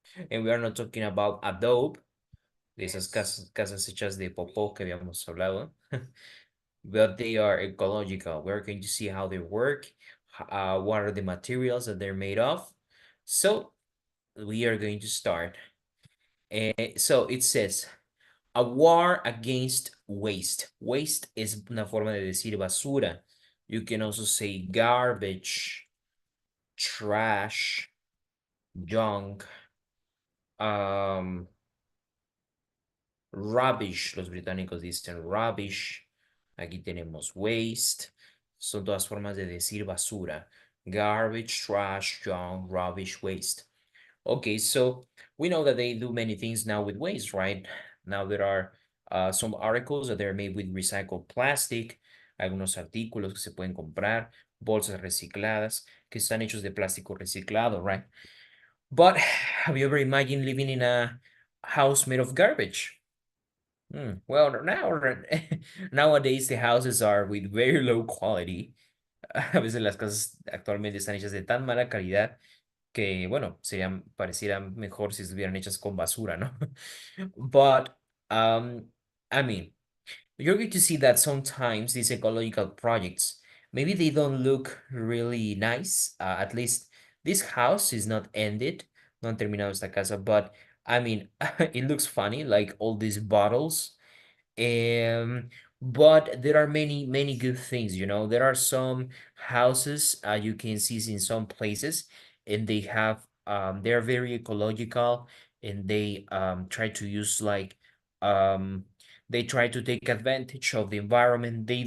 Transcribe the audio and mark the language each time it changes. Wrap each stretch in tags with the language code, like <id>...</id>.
<en>And we are not talking about adobe,</en> <es>de esas casas hechas de popó que habíamos hablado,</es> <en>but they are ecological. We're going to see how they work, what are the materials that they're made of. So we are going to start. So it says, a war against waste.</en> <es>Waste es una forma de decir basura.</es> <en>You can also say garbage, trash, junk, um, rubbish.</en> <es>Los británicos dicen rubbish. Aquí tenemos waste. Son todas formas de decir basura.</es> <en>Garbage, trash, junk, rubbish, waste. Okay, so we know that they do many things now with waste, right? Now there are some articles that they're made with recycled plastic,</en> <es>algunos artículos que se pueden comprar, bolsas recicladas que están hechos de plástico reciclado, right?</es> <en>But have you ever imagined living in a house made of garbage? Well, now nowadays the houses are with very low quality.</en> <es>A veces las casas actualmente están hechas de tan mala calidad que, bueno, parecieran mejor si estuvieran hechas con basura, ¿no?</es> <en>But, I mean, you're going to see that sometimes these ecological projects, maybe they don't look really nice. At least this house is not ended,</en> <es>no han terminado esta casa,</es> <en>but I mean, it looks funny, like all these bottles um, but there are many good things, you know. There are some houses you can see in some places, and they're very ecological, and they try to use like they try to take advantage of the environment.</en>